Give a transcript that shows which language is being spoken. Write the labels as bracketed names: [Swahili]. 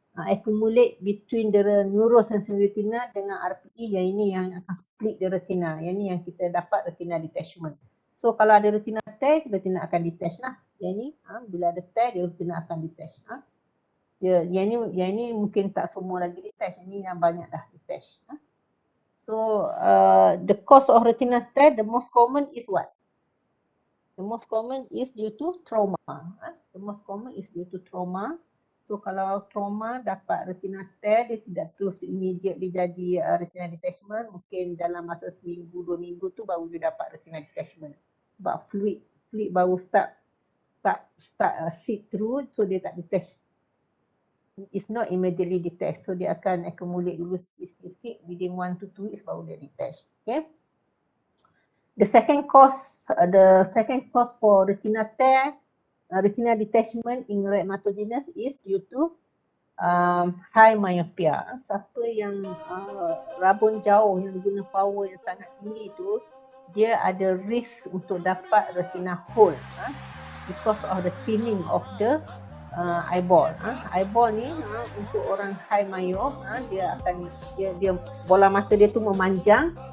[English] accumulate between the neurosensory retina [Malay] dengan RPE, yang ini yang akan [English] split the retina. [Malay] Yang ini yang kita dapat retina detachment. So kalau ada retina tear, retina akan detach lah. Yang ini bila ada tear, retina akan detach. Yang ini mungkin tak semua lagi detach. Yang ini yang banyak dah detach. [English] So the cause of retina tear, the most common is what? The most common is due to trauma. The most common is due to trauma. [Malay] So kalau trauma dapat retina tear, dia tidak terus immediately jadi retina detachment. Mungkin dalam masa seminggu, 2 minggu tu baru dia dapat retina detachment. Sebab fluid baru [English] start seep through, [Malay] so dia tak detach. [English] It's not immediately detached. So [Malay] dia akan [English] accumulate [Malay] dulu sikit-sikit, [English] within 1 to 2 weeks [Malay] baru dia [English] detach. Okay. The second cause for retina tear, retina detachment in retinomatogenous is due to high myopia. [Malay] Siapa yang rabun jauh, yang guna power yang sangat tinggi tu, dia ada risk untuk dapat retina hole [English] because of the thinning of the eyeball. [Malay] Eyeball ni untuk orang high myop, dia bola mata dia tu memanjang.